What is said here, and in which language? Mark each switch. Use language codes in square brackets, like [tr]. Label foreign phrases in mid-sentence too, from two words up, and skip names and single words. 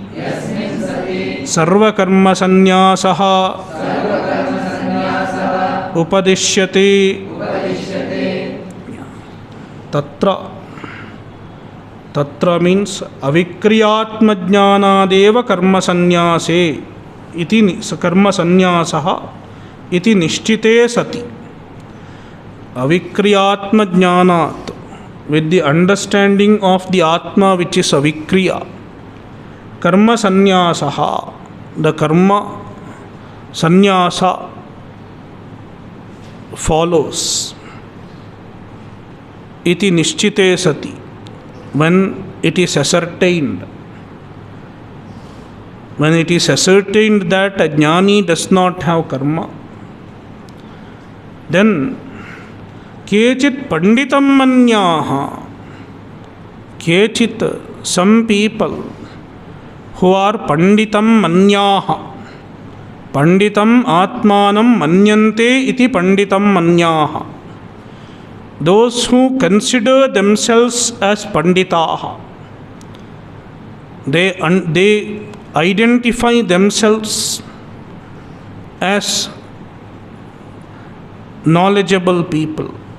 [sa] सर्वकर्मसन्न्यासः उपदिश्यते तत्र means अविक्रियात्मज्ञानादेव कर्मसन्न्यासे इति कर्मसन्न्यासः इति निश्चिते सति. अविक्रियात्मज्ञानात्, [en] with the understanding of the Atma which is avikriya, [sa] कर्म सन्न्यासः, [en] the [sa] कर्म सन्न्यास [en] follows. [sa] इति निश्चिते सति, [en] when it is ascertained. When it is ascertained that a jnani does not have karma, [sa] then केचित् पण्डितम् मन्याः, केचित्, [en] some people who are [sa] पण्डितम् मन्याः, पण्डितम् आत्मानम् मन्यन्ते इति पण्डितम् मन्याः, [en] those who consider themselves as panditaha, they identify themselves as knowledgeable people.